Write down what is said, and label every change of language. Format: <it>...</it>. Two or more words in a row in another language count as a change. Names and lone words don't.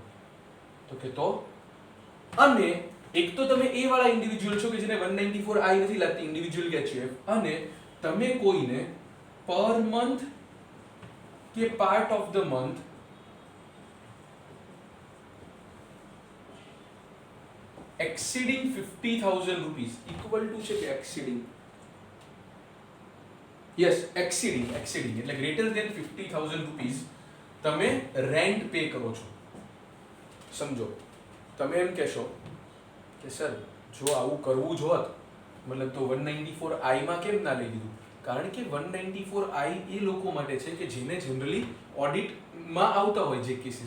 <gu>તો કે તો અને એક તો તમે એ વાળા ઇન્ડિવિજ્યુઅલ છો કે જેને 194I નથી લાગતી, ઇન્ડિવિજ્યુઅલ કે HUF, અને તમે કોઈને</gu> <en>per month</en> <gu>કે</gu> <en>part of the month exceeding 50,000 rupees equal to</en> <gu>છે કે</gu> <en>exceeding, yes exceeding</en> <gu>એટલે</gu> <en>greater than 50,000 rupees</en> <gu>તમે</gu> <en>rent pay</en> <gu>કરો છો. સમજો તમે એમ કહેશો કે સર જો આવું કરવું જ હોત મતલબ તો 194I માં કેમ ના લઈ લીધું? કારણ કે 194I એ લોકો માટે છે કે જેને જનરલી ઓડિટમાં આવતા હોય જે કેસીસ.</gu>